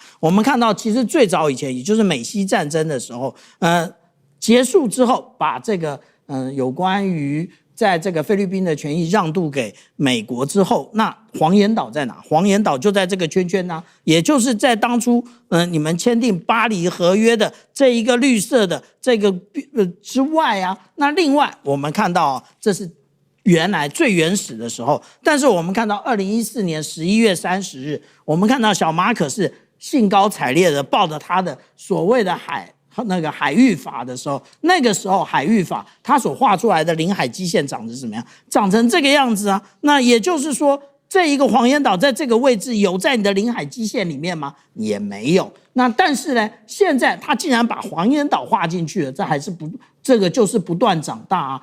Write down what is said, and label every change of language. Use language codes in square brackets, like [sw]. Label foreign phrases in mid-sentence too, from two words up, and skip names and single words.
[zh] 我們看到，其實最早以前，也就是美西戰爭的時候，結束之後，把這個有關於在這個菲律賓的權益讓渡給美國之後，那黃岩島在哪？黃岩島就在這個圈圈啊，也就是在當初你們簽訂巴黎合約的這一個綠色的這個之外啊。那另外我們看到啊，這是原來最原始的時候，但是我們看到2014年11月30日，我們看到小馬可是興高采烈的抱着他的所謂的海域法的時候，那個時候海域法它所畫出來的領海基線長得怎麼樣？長成這個樣子啊。那也就是說，這一個黃岩島在這個位置有在你的領海基線裡面嗎？也沒有。那但是呢，現在他竟然把黃岩島劃進去了，這個就是不斷長大啊。